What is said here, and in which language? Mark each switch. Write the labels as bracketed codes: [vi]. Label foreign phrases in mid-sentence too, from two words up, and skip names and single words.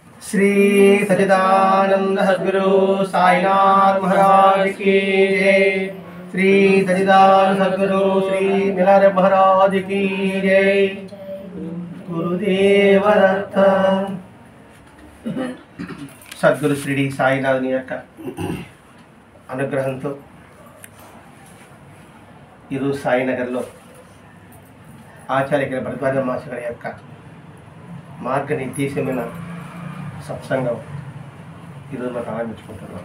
[hi] श्री सच्चिदानंद सद्गुरु साईनाथ महाराज की जय। श्री सच्चिदानंद सद्गुरु श्री मिलार महाराज की जय। गुरुदेव दत्त। सद्गुरु श्री साईनाथ [te] యొక్క అనుగ్రహంతో ఈరోజు సాయినగర్లో ఆచార్య భరద్వాజ మాస్టర్ గారి యొక్క మార్గనిర్దేశమైన సత్సంగం ఈరోజు మనం ప్రారంభించుకుంటున్నాం.